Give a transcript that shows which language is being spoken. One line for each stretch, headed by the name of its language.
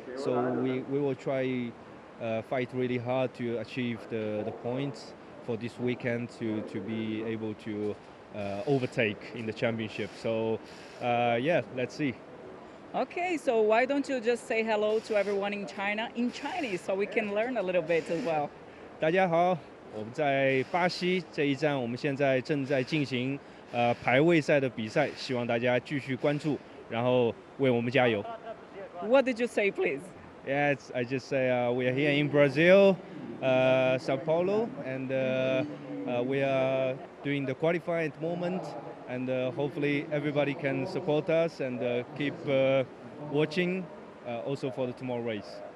English: So we will try fight really hard to achieve the points for this weekend to be able to overtake in the championship. So yeah, let's see. Okay, so why don't you just say hello to everyone in China in Chinese so we can learn a little bit as well.
Chinese: 大家好，我们在巴西这一站，我们现在正在进行排位赛的比赛，希望大家继续关注，然后为我们加油。
English: What did you say, please? Yeah, I just say we are here in Brazil, Sao Paulo, and we are doing the qualifying at the moment, and hopefully everybody can support us and keep watching also for the tomorrow race.